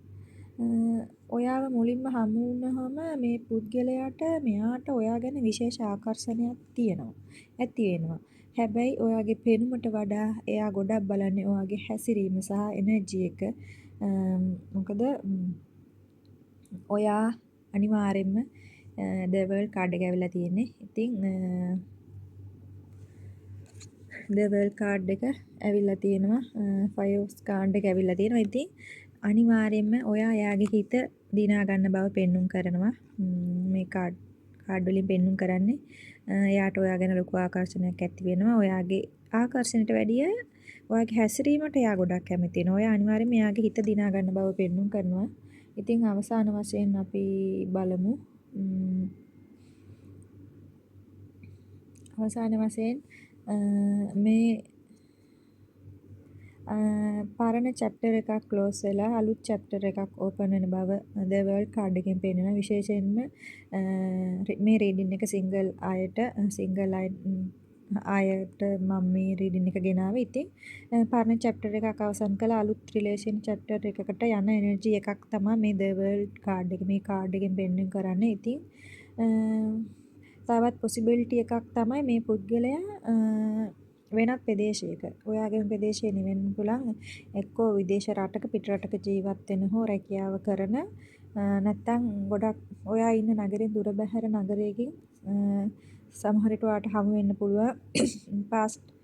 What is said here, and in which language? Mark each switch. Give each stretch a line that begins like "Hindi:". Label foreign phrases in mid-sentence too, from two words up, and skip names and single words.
Sinhala: ඔයාව මුලින්ම හමු වුණාම මේ පුද්ගලයාට මෙයාට ඔයා ගැන විශේෂ ආකර්ෂණයක් තියෙනවා. ඇති වෙනවා. හැබැයි ඔයාගේ පෙනුමට වඩා එයා ගොඩක් බලන්නේ ඔයාගේ හැසිරීම සහ එනර්ජි එක. මොකද ඔයා අනිවාර්යෙන්ම
English: the world card
Sinhala: එක ඇවිල්ලා තියෙන්නේ. ඉතින්
English: the world card
Sinhala: එක ඇවිල්ලා තියෙනවා.
English: five of card
Sinhala: එක ඇවිල්ලා තියෙනවා. ඉතින් අනිවාර්යෙන්ම ඔයා එයාගේ හිත දිනා ගන්න බව පෙන්눔 කරනවා. මේ කාඩ් වලින් පෙන්눔 කරන්නේ. එයාට ඔයා ගැන ලොකු ආකර්ෂණයක් ඇති වෙනවා. ඔයාගේ ආකර්ෂණයට වැඩිය ඔයාගේ හැසිරීමට එයා ගොඩක් කැමති වෙනවා. ඔයා අනිවාර්යෙන්ම එයාගේ හිත දිනා ගන්න බව පෙන්눔 කරනවා. ඉතින් අවසාන වශයෙන් අපි බලමු අවසාන වශයෙන් මේ පරණ චැප්ටර් එකක් ක්ලෝස් වෙලා අලුත් චැප්ටර් එකක් ඕපන් වෙන බව
English: the world card
Sinhala: එකෙන් පෙන්නනවා. විශේෂයෙන්ම මේ රීඩින් එක සිංගල් අයට මම මේ රීඩින් එක ගෙනාවේ. ඉතින් පරණ චැප්ටර් එකක් අවසන් කළා අලුත් රිලේෂන් චැප්ටර් එකකට යන එනර්ජි එකක් තමයි මේ
English: the world card
Sinhala: එක. මේ කාඩ් එකෙන් පෙන්වන්න කරන්නේ. ඉතින් තවත් possibility එකක් තමයි මේ පුද්ගලයා වෙනත් ප්‍රදේශයක ඔයාගේ ප්‍රදේශයේ නෙවෙන්න පුළුවන් එක්කෝ විදේශ රටක පිට රටක ජීවත් වෙන හෝ රැකියාව කරන නැත්නම් ගොඩක් ඔයා ඉන්න නගරෙන් දුර බැහැර නගරයකින් සමහර විට ඔයාට හමු වෙන්න පුළුවන් past